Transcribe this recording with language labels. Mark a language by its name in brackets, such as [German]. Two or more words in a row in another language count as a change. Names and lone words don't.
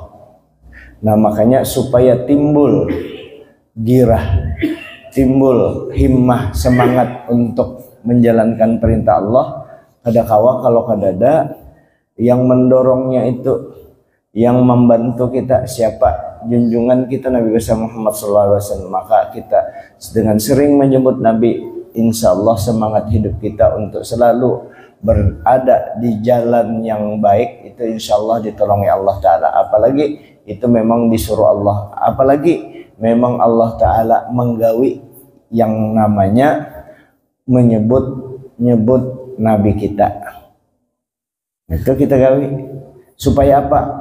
[Indonesian] Nah makanya supaya timbul girah, timbul himmah, semangat untuk menjalankan perintah Allah, [Banjar] kada kawa kalau kada [Indonesian] ada yang mendorongnya itu, yang membantu kita siapa? Junjungan kita Nabi besar Muhammad SAW. Maka kita dengan sering menyebut Nabi, [Arabic] insya Allah [Indonesian] semangat hidup kita untuk selalu berada di jalan yang baik itu [Arabic] insya Allah [Indonesian] ditolongi Allah Ta'ala. Apalagi itu memang disuruh Allah, apalagi memang Allah Ta'ala menggawi yang namanya menyebut Nabi kita. Itu kita gawi supaya apa?